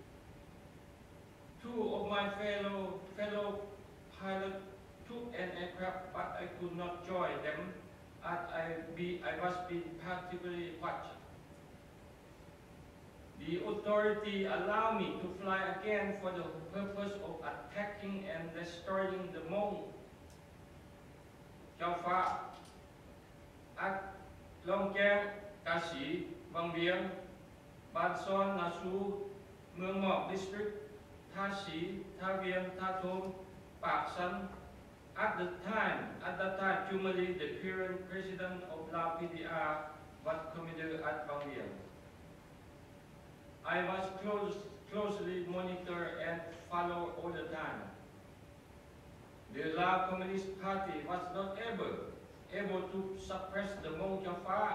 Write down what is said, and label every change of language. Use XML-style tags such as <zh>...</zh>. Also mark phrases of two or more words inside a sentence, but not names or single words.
<en>Two of my fellow pilots took an aircraft, but I could not join them as I was being particularly watched. The authority allowed me to fly again for the purpose of attacking and destroying the Hmong Chao Pha at Long Keng, Ca Sĩ, Vang Vieng, Ban Son, Na Su, Muang Mok District, Tha Sĩ, Tha Vien, Tha Thom, Pak San. At that time, Chumali, the current president of Laos PDR, was commander at Vang Vieng. I was closely monitored and followed all the time. The Lao Communist Party was not able to suppress the Hmong Chao Pha.</en>